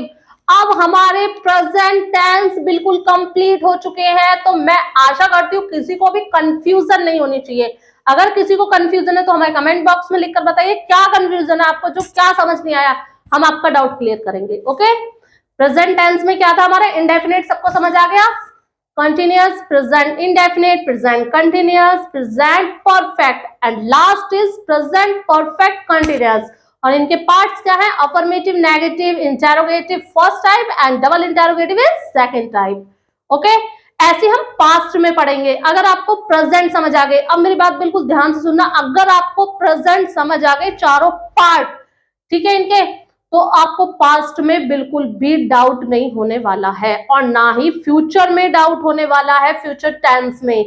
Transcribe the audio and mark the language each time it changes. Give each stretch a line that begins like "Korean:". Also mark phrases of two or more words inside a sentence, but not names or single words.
Hindi: अब हमारे
English: present tense
Hindi: बिल्कुल कंप्लीट हो चुके हैं, तो मैं आशा करती हूँ किसी को भी कंफ्यूजन नहीं होनी चाहिए। अगर किसी को कंफ्यूजन है तो हमें
English: comment box
Hindi: में लिखकर बताइए क्या कंफ्यूजन है आपको, जो क्या समझ नहीं आया, हम आपका
English: doubt clear
Hindi: करेंगे। ओके,
English: present tense
Hindi: में क्या था हमारा, इंडेफिनिट सबको समझ आ गया,
English: continuous, present indefinite, present continuous, present perfect and last is present perfect continuous।
Hindi: और इनके
English: पार्ट्स
Hindi: क्या है,
English: affirmative, negative, interrogative first type and double interrogative is second type.
Hindi: ओके, ऐसे हम पास्ट में पढ़ेंगे। अगर आपको प्रेजेंट समझ आ गए, अब मेरी बात बिल्कुल ध्यान से सुनना, अगर आपको प्रेजेंट समझ आ गए चारों पार्ट, ठीक है इनके, तो आपको पास्ट में बिल्कुल भी डाउट नहीं होने वाला है, और ना ही फ्यूचर में डाउट होने वाला है,
English: future tense
Hindi: में।